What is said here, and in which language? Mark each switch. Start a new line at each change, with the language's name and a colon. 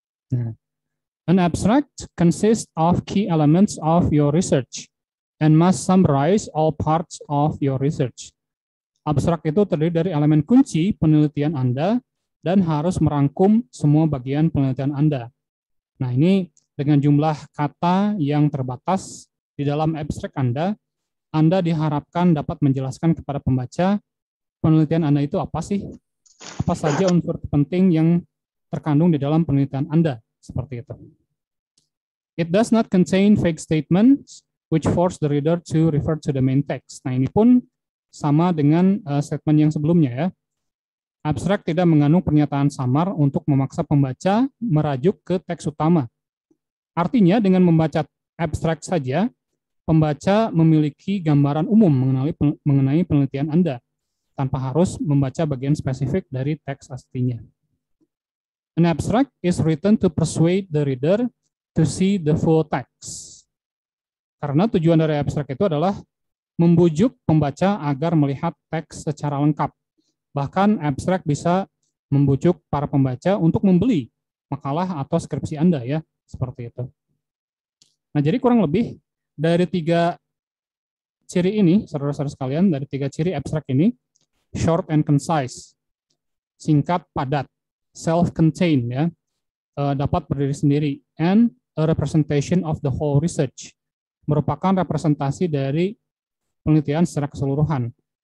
English: Nah, an abstract consists of key elements of your research and must summarize all parts of your research.
Indonesian: Abstrak itu terdiri dari elemen kunci penelitian Anda dan harus merangkum semua bagian penelitian Anda. Nah, ini dengan jumlah kata yang terbatas di dalam abstrak Anda diharapkan dapat menjelaskan kepada pembaca penelitian Anda itu apa sih? Apa saja unsur penting yang terkandung di dalam penelitian Anda, seperti itu.
English: It does not contain fake statements which force the reader to refer to the main text.
Indonesian: Nah, ini pun sama dengan statement yang sebelumnya ya. Abstrak tidak mengandung pernyataan samar untuk memaksa pembaca merajuk ke teks utama. Artinya dengan membaca abstrak saja, pembaca memiliki gambaran umum mengenai penelitian Anda, tanpa harus membaca bagian spesifik dari teks aslinya.
English: An abstract is written to persuade the reader to see the full text.
Indonesian: Karena tujuan dari abstrak itu adalah membujuk pembaca agar melihat teks secara lengkap. Bahkan abstrak bisa membujuk para pembaca untuk membeli makalah atau skripsi Anda ya, seperti itu. Nah, jadi kurang lebih dari 3 ciri ini, saudara-saudara sekalian, dari 3 ciri abstrak ini,
English: short and concise,
Indonesian: singkat, padat, self-contained ya, dapat berdiri sendiri,
English: and a representation of the whole research,
Indonesian: merupakan representasi dari penelitian secara keseluruhan.